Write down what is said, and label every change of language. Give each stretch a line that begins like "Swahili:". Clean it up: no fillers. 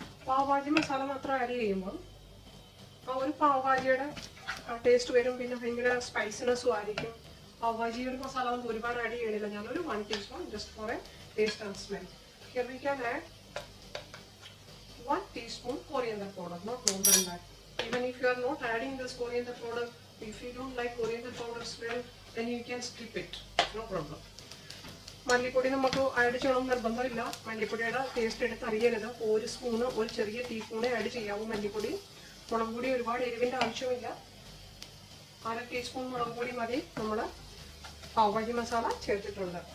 Malayalam: Pav bhaji masala മാത്രം add ചെയ്യുമ്പോൾ ആ ഒരു pav bhajiയുടെ ടേസ്റ്റ് വരും. പിന്നെ ഭയങ്കര സ്പൈസിനെസ്സും ആയിരിക്കും. പാവ് ഭാജി ഒരു മസാല നമുക്ക് ഒരുപാട് ആഡ് ചെയ്യണില്ല.
English: ഞാനൊരു 1 teaspoon just for a taste and smell. Here we can add 1 teaspoon coriander powder, not more than that. Even if you are not adding this coriander powder, if you don't like coriander powder smell, then you can skip it, no problem.
Malayalam: മല്ലിപ്പൊടി നമുക്ക് add ചെയ്യണം നിർബന്ധമില്ല. മല്ലിപ്പൊടിയുടെ taste എടുത്ത് അറിയരുത്. ഒരു spoon, ഒരു ചെറിയ ടീസ്പൂണേ add ചെയ്യാവൂ മല്ലിപ്പൊടി. മുളക് പൊടി ഒരുപാട് എരിവിൻ്റെ ആവശ്യമില്ല. 1/2 ടീസ്പൂൺ മുളക് പൊടി മതി. നമ്മൾ പാവ് ഭാജി മസാല ചേർത്തിട്ടുണ്ട്.